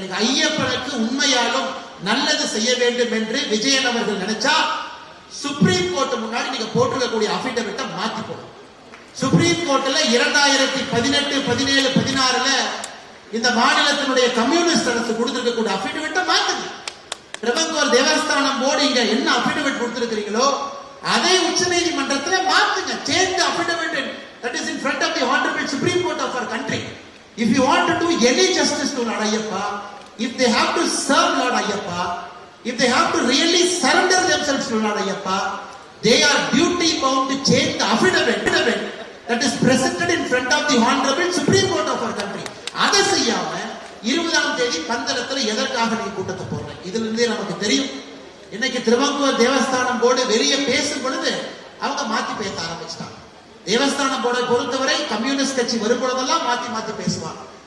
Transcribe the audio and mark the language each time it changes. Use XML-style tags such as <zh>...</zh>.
<ta>எனக்கு ஐயப்பனுக்கு உண்மையாலும் நல்லது செய்ய வேண்டும் என்று விஜயன் அவர்கள் நினைச்சா சுப்ரீம் கோர்ட் முன்னாடி நீங்க போட்டிருக்கக்கூடிய அபிடவிட்டை மாத்தி போடும். சுப்ரீம் கோர்ட்ல 2018, 17, 16 இந்த மாநிலத்தினுடைய கம்யூனிஸ்ட் அரசு கொடுத்திருக்கக்கூடிய அபிடவிட்டை மாத்துங்க. திருவங்கூர் தேவஸ்தானம் போர்டு இங்க என்ன அபிடவிட் கொடுத்திருக்கிறீங்களோ அதை உச்ச நீதிமன்றத்தில் மாத்துங்க.</ta> <en>Change the affidavit that is in front of the honorable Supreme Court of our country. If you want to do any justice to Lord Ayyappa, if they have to serve Lord Ayyappa, if they have to really surrender themselves to Lord Ayyappa, they are duty bound to change the affidavit that is presented in front of the honorable Supreme Court of our country.</en> <ta>அதை செய்யாம 20ஆம் தேதி பந்தளத்துல எதற்காக நீங்க கூட்டத்தை போடுறேன்? இதுல இருந்தே நமக்கு தெரியும். இன்னைக்கு திருவங்கூர் தேவஸ்தானம் போர்டு வெளியே பேசும் பொழுது அவங்க மாத்தி பேச ஆரம்பிச்சிட்டாங்க. தேவஸ்தானம் போர்டை பொறுத்தவரை கம்யூனிஸ்ட் கட்சி வரும்பொழுதெல்லாம் மாத்தி பேசுவாங்க.</ta>